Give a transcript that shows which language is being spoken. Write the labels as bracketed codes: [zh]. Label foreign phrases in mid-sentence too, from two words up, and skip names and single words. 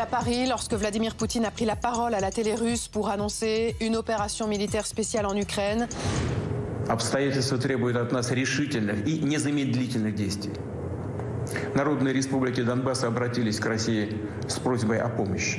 [fr] à Paris lorsque Vladimir Poutine a pris la parole à la télé russe pour annoncer une opération militaire spéciale en Ukraine. [ru] Обстоятельства требуют от нас решительных и незамедлительных действий. Народные республики Донбасса обратились к России с просьбой о помощи.